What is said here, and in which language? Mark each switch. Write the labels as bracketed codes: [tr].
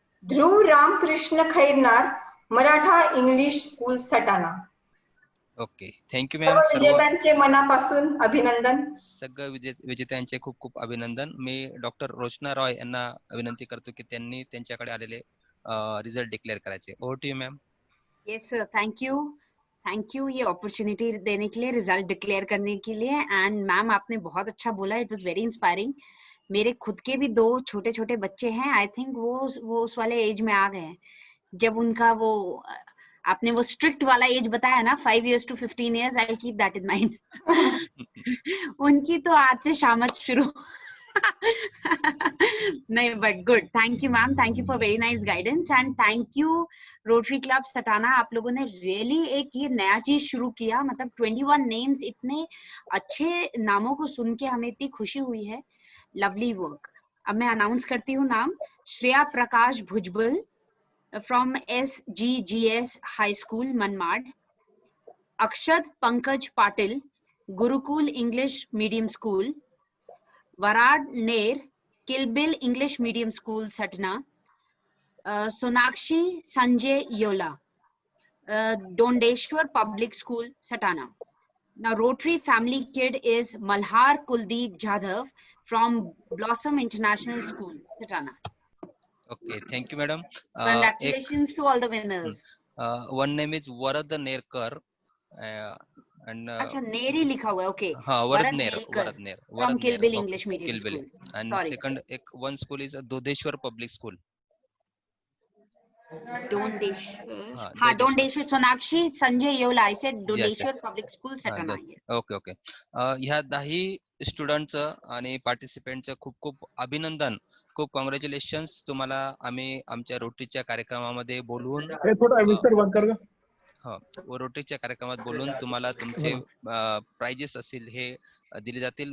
[mr] ध्रुव Ramakrishna Khairnar, Maratha English school Satana. [en] Okay, thank you ma'am. [mr] विजेत्यांचे मनापासून अभिनंदन. सगळ्या विजेत्यांचे खूप खूप अभिनंदन. मी डॉक्टर रोशना रॉय यांना विनंती करतो की त्यांनी त्यांच्याकडे आलेले रिझल्ट डिक्लेअर करायचे. [en] Over to you ma'am. Yes sir, thank you [hi] ये अपॉर्चुनिटी देने के लिए, रिजल्ट डिक्लेयर करने के लिए. [en] and ma'am [hi] आपने बहुत अच्छा बोला, [en] It was very inspiring. [hi] मेरे खुद के भी 2 छोटे छोटे बच्चे हैं. [en] I think [hi] वो उस वाले एज में आ गए हैं जब उनका वो आपने वो स्ट्रिक्ट वाला एज बताया ना, [en] 5 years to 15 years, I keep that in mind. [hi] उनकी तो आज से शामत शुरू. नहीं, [en] But good. Thank you ma'am, thank you for very nice guidance. And thank you Rotary Club Satana. [hi] आप लोगों ने रियली एक ये नया चीज शुरू किया. मतलब 21 नेम्स, इतने अच्छे नामों को सुन के हमें इतनी खुशी हुई है. [en] Lovely work. [hi] अब मैं अनाउंस करती हूँ नाम. [en] Shreya Prakash Bhujbal from SGGS High School, Manmad. Akshad Pankaj Patil, Gurukul English Medium School. Varad Nair, Kilbil English Medium School, Satna. Sonakshi Sanjay Yola, Dondeshwar Public School, Satana. Now Rotary Family Kid is Malhar Kuldeep Jadhav from Blossom International School, Satana. Okay, thank you madam. Congratulations to all the winners. One name is Varad Nerkar, and [hi] अच्छा नेरी लिखा हुआ है. Okay, हाँ, Varad Ner [en] from Kilbil English Medium School. And Sorry, second one school is Dodeshwar Public School. Dondeshwar. [hi] हाँ, Dondeshwar. [en] Sonakshi Sanjay Yola. I said Dondeshwar Public School, Satana. Okay. [mr] ह्या 10 स्टुडंटचं आणि पार्टिसिपेंटचं खूप खूप अभिनंदन, खूप कॉंग्रॅच्युलेशन्स तुम्हाला. आम्ही आमच्या रोटरीच्या कार्यक्रमामध्ये बोलवून रोटरीच्या कार्यक्रमात बोलून तुम्हाला तुमचे प्राइजेस असतील हे दिले जातील.